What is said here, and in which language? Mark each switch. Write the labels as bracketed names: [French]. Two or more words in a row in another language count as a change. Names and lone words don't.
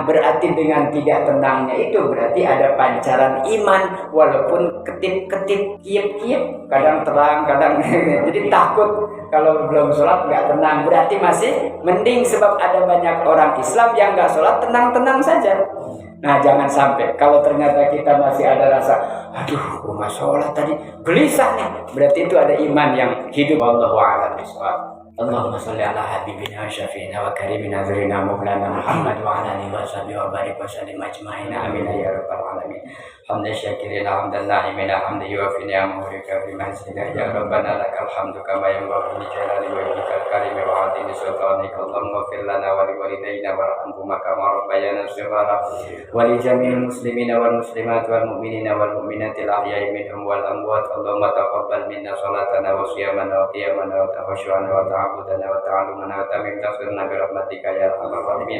[Indonesian] Berarti dengan tidak tenangnya itu berarti ada pancaran iman, walaupun ketip-ketip, kiep-kiep, kadang terang, kadang jadi takut kalau belum sholat enggak tenang. Berarti masih mending, sebab ada banyak orang Islam yang enggak sholat tenang-tenang saja. Nah, jangan sampai kalau ternyata kita masih ada rasa, aduh, rumah sholat tadi gelisah nih, berarti itu ada iman yang hidup. [Arabic] والله أعلم بالصواب. اللهم صل على حبيبنا وشفيعنا وكريمنا زرينا مولانا محمد وعلى آله وصحبه وبارك وسلم أجمعين. آمين يا رب العالمين. حمدا شاكرين حمدا ناعمين حمدا يوافي نعمه ويكافئ مزيده. يا ربنا لك الحمد كما ينبغي لجلال وجهك الكريم وعظيم سلطانك. اللهم اغفر لنا ولوالدينا وارحمهما كما ربيانا صغارا ولجميع المسلمين والمسلمات والمؤمنين والمؤمنات الأحياء منهم والأموات. اللهم تقبل منا صلاتنا وصيامنا وقيامنا وتخشعنا وتعبدنا وتعلمنا وتمم تفسيرنا برحمتك يا أرحم الراحمين.